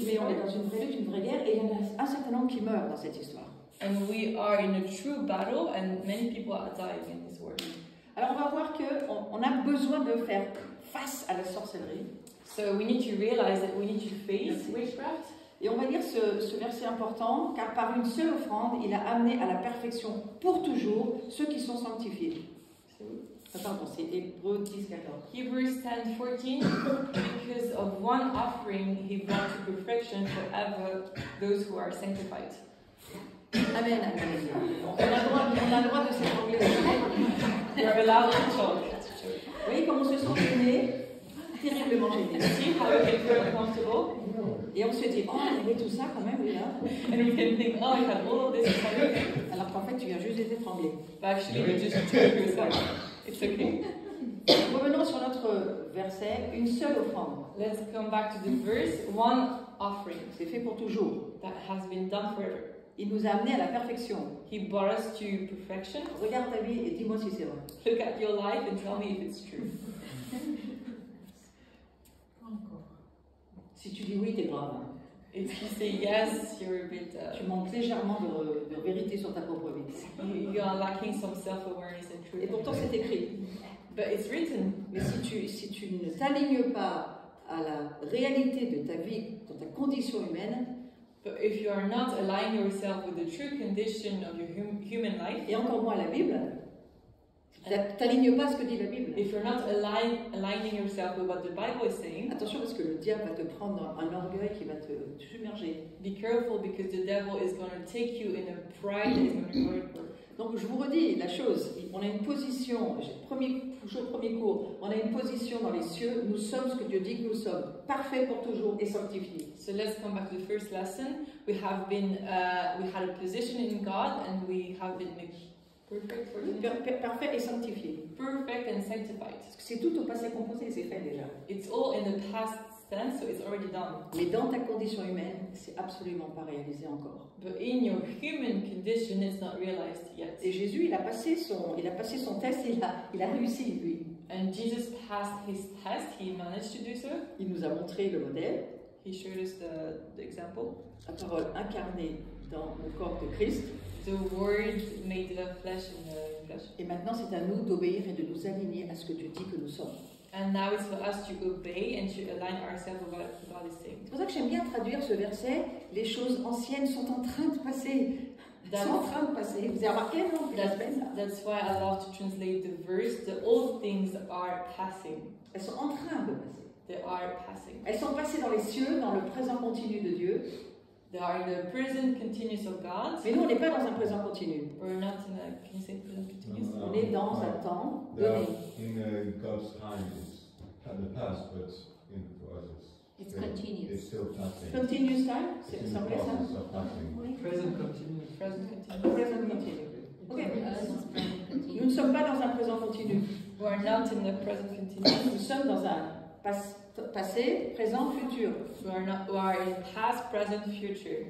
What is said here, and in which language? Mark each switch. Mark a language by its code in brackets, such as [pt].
[fr] Mais on est dans une vraie guerre et il y en a un certain nombre qui meurent dans cette histoire. [en] And we are in a true battle and many people are dying in this war. [fr] Alors, on va voir qu'on a besoin de faire face à la sorcellerie. [en] So we need to realize that we need to face witchcraft. [fr] Et on va lire ce verset important, car par une seule offrande, il a amené à la perfection pour toujours ceux qui sont sanctifiés. Pardon, c'est Hébreux 10, 14. [en] Hebrews 10:14, because of one offering he brought to perfection forever those who are sanctified. [fr] Amen, amen. On a le droit de s'étrangler. [en] You're allowed to talk. [fr] Vous voyez comment on se sent gêné, terriblement gêné. [en] See how we can feel uncomfortable? [fr] Et on se dit, oh, il y avait tout ça quand même, oui, là. [en] And we can think, oh, I had all of this in front of me. [fr] Alors qu'en fait, tu viens juste d'être étranglé. [en] But actually, you just took yourself. It's okay. [fr] Revenons sur notre verset, une seule offrande. [en] Let's come back to the verse, one offering [fr] C'est fait pour toujours. [en] that has been done forever. [fr] Il nous a amenés à la perfection. [en] He brought us to perfection. [fr] Regarde ta vie et dis-moi si c'est vrai. [en] Look at your life and tell me if it's true. [fr] Si tu dis oui, t'es grave. [en] If you say yes, you're a bit. [fr] Tu manques légèrement de vérité sur ta propre vie. [en] You are lacking some self-awareness and truth. [fr] Et pourtant, c'est écrit. [en] But it's written. [fr] Mais si tu ne t'alignes pas à la réalité de ta vie, de ta condition humaine, [en] But if you are not aligning yourself with the true condition of your human life, [fr] et encore moins à la Bible, t'alignes pas à ce que dit la Bible. [en] if you're not aligning yourself with what the Bible is saying, [fr] Attention parce que le diable va te prendre dans un orgueil qui va te submerger. [en] be careful because the devil is going to take you in a pride that is going to hurt you. [fr] Donc je vous redis la chose, on a une position, premier cours, on a une position dans les cieux, nous sommes ce que Dieu dit que nous sommes, parfaits pour toujours et sanctifiés. [en] So let's come back to the first lesson. We had a position in God and we have been made perfect, [fr] Parfait et sanctifié. [en] perfect and sanctified. [fr] Parce que c'est tout au passé composé, c'est fait déjà. [en] It's all in the past tense, so it's already done. [fr] Mais dans ta condition humaine, c'est absolument pas réalisé encore. [en] But in your human condition, it's not realized yet. [fr] Et Jésus, il a passé son test, il a réussi, lui. [en] And Jesus passed his test, he managed to do so. [fr] Il nous a montré le modèle, [en] He showed us the example. [fr] la parole incarnée dans le corps de Christ. [en] The word made the flesh in the flesh. [fr] Et maintenant, c'est à nous d'obéir et de nous aligner à ce que tu dis que nous sommes. [en] And now it's for us to obey and to align ourselves with what God is saying. [fr] C'est pour ça que j'aime bien traduire ce verset. Les choses anciennes sont en train de passer. Sont en train de passer. Vous avez remarqué, non? [en] That's why I love to translate the verse. The old things are passing. [fr] Elles sont en train de passer. [en] They are passing. [fr] Elles sont passées dans les cieux, dans le présent continu de Dieu. [en] They are in the present continuous of God. [fr] Mais nous, on n'est pas dans un présent continu. [en] We're not in a, can you say present continuous? [fr] On est dans un temps [en] They are [fr] donné. [en] in God's time, it's the past, but for us It's still, continuous. It's still passing. Continuous time, It's [fr] c'est [en] in [fr] ça [en] the [fr] veut dire ça? [en] process of passing. Present continuous. Present continuous. [fr] Présent continu. Ok. [en] Us, [fr] Nous ne sommes pas dans un présent continu. [en] We are not in the present continuous. [fr] Nous sommes dans un passé, présent, futur. [en] We are in past, present, future.